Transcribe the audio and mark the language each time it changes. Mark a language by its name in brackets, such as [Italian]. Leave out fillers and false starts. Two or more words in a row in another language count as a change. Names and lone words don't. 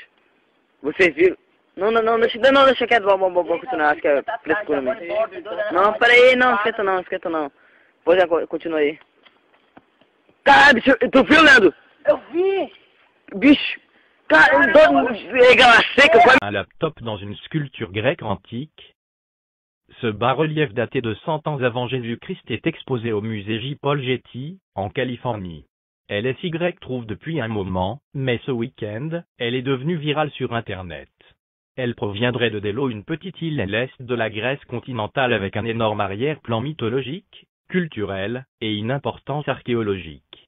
[Portuguese] Vocês viram? Não, deixa quieto, vamos continuar, acho que é frescura mesmo. Não, peraí, não, esquenta não. Pois é, continua aí. Caralho, bicho, tu viu, Leandro? Eu vi! Bicho, cara, gala seca, quoi. [French] Un laptop dans une sculpture grecque antique. Ce bas-relief daté de 100 ans avant Jésus-Christ est exposé au musée J. Paul Getty, en Californie. LSY trouve depuis un moment, mais ce week-end, elle est devenue virale sur Internet. Elle proviendrait de Délos, une petite île à l'est de la Grèce continentale avec un énorme arrière-plan mythologique, culturel, et une importance archéologique.